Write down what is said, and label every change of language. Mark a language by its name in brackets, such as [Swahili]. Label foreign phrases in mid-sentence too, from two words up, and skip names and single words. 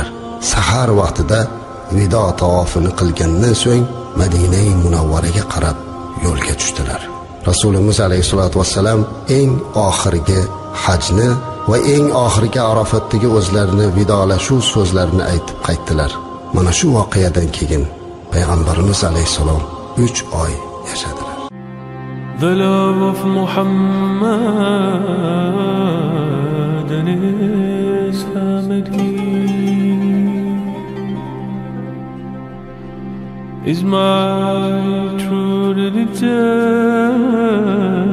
[Uzbek] Sahar vaqtida vido tavofini qilgandan so'ng Madina-i Munawvaraga qarab yo'lga tushdilar. Rasulimiz [Arabic] عليه الصلاة والسلام [Uzbek] eng oxirgi hajni va eng oxirgi Arofatdagi o'zlarini vidolashuv so'zlarini aytib qaytdilar. Mana shu voqeadan keyin payg'ambarimiz alayhisalom 3 oy yashadilar. [English] The love of Muhammad and his family is my true religion.